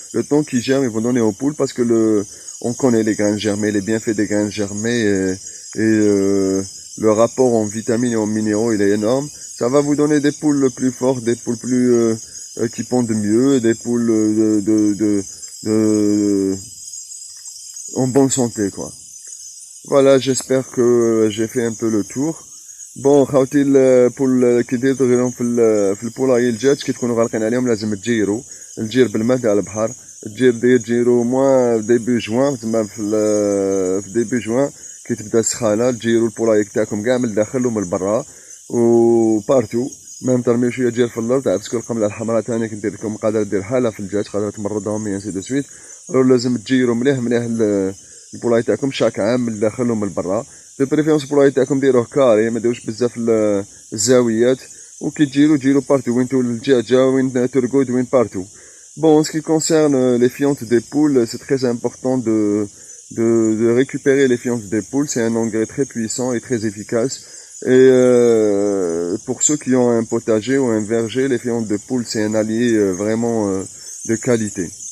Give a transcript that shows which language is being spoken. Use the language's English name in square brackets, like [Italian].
[French] Le temps qu'il germe, ils vont donner aux poules parce que on connaît les graines germées, les bienfaits des graines germées le rapport en vitamines et en minéraux, il est énorme. Ça va vous donner des poules plus fortes, des poules plus qui pondent mieux, des poules en bonne santé, quoi. Voilà, j'espère que j'ai fait un peu le tour. [Arabic] بون خاوتي البول كي ديروا في البولاي الدجاج كي تكونوا غالقين عليهم لازم تجيروا الجير بالماء تاع البحر تجيروا موان ديبي جوان تما في ديبي جوان كي تبدا السخانه تجيروا البولاي تاعكم كاع من الداخل ومن برا وبارتو ميم ترميو شويه جير في الارض باسكو القمله الحمراء ثاني كدير لكم قادره دير حاله في الدجاج قادره تمرضهم انسي دو سويت. لازم تجيروا مليح البولاي تاعكم شاك عام من الداخل ومن برا. دو بريفيرونس البولاي تاعكم ديروه كاري ما ديروش بزاف الزاويات وكي تجيروا بارتو وين تولد الدجاجه وين ترقد وين بارتو. [French] Bon, en ce qui concerne les fientes des poules, c'est très important de récupérer les fientes des poules. C'est un engrais très puissant et très efficace. Et pour ceux qui ont un potager ou un verger, les fientes de poules, c'est un allié vraiment de qualité.